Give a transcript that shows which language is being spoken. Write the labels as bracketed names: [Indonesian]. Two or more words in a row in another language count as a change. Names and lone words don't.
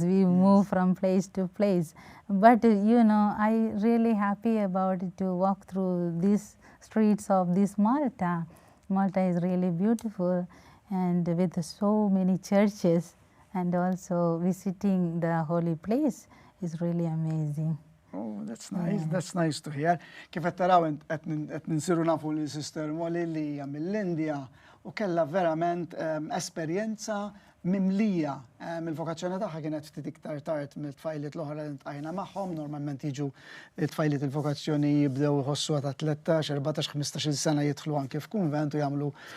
[English] We move from place to place. But I really happy about it to walk through these streets of this Malta. Malta is really beautiful, and with so many churches, and also visiting the holy place is really amazing. Oh, that's nice. That's nice to hear. [Maltese] Kif qed taraw qed ninsiru nafu li Sister Molly li hija mill-Indja u kellha verament esperjenza mimlija. Il-vokazzjoni tagħha kienet ftit iktar tard mill-tfajliet l-oħra li ntqajna magħhom. Normalment jiġu it-tfajliet il-vokazzjoni jibdew iħossuha ta' 13, 14, 15-il sena jidħlu anke f'kunvent u jagħmlu